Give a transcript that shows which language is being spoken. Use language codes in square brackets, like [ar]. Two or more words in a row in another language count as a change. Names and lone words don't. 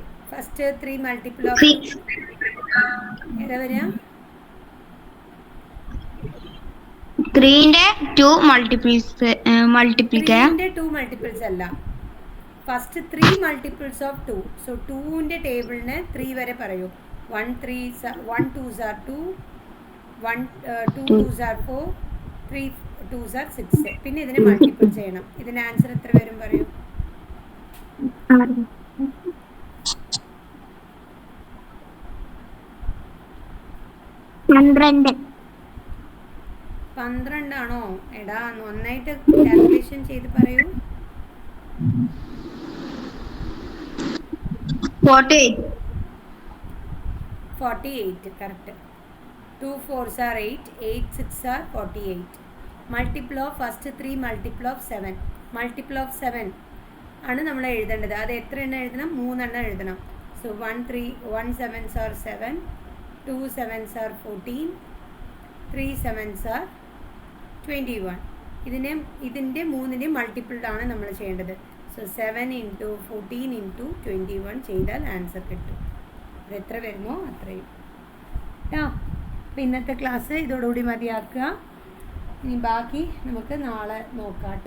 [en] first 3 multiple of [ml] ഏതാ വരിക? 3ന്റെ 2 മൾട്ടിപ്പിൾസ് [en] അല്ല, first 3 multiples of 2. [ml] സോ 2ന്റെ ടേബിളിന് 3 വരെ പറയൂ. [en] 1 2s are 2, 2 2s are 4, 3 2s are 6. [ml] പിന്നെ ഇതിനെ മൾട്ടിപ്പിൾ ചെയ്യണം. ഇതിന് ആൻസർ എത്ര വരും പറയൂ? 12 ആണോ? എടാ നന്നായിട്ട് കാൽക്കുലേഷൻ ചെയ്ത് പറയൂ. 48 കറക്റ്റ്. [en] 2 4s are 8, 8 6s are 48. multiple of first 3 multiple of 7. multiple of 7 [ml] ആണ് നമ്മൾ എഴുതേണ്ടത്. അത് എത്ര എണ്ണം എഴുതണം? 3 എണ്ണം എഴുതണം. സോ [en] 1 7s are 7, 2 7s are 14, 3 7s are 21. [ml] ഇതിൻ്റെ 3ൻ്റെയും മൾട്ടിപ്പിൾഡ് ആണ് നമ്മൾ ചെയ്യേണ്ടത്. സോ 7 ഇൻറ്റു 14 ഇൻറ്റു 21 ചെയ്താൽ ആൻസർ കിട്ടും. അത് എത്ര വരുമോ അത്രയും കേട്ടോ. അപ്പോൾ ഇന്നത്തെ ക്ലാസ് ഇതോടുകൂടി മതിയാക്കുക. ഇനി ബാക്കി നമുക്ക് നാളെ നോക്കാം കേട്ടോ.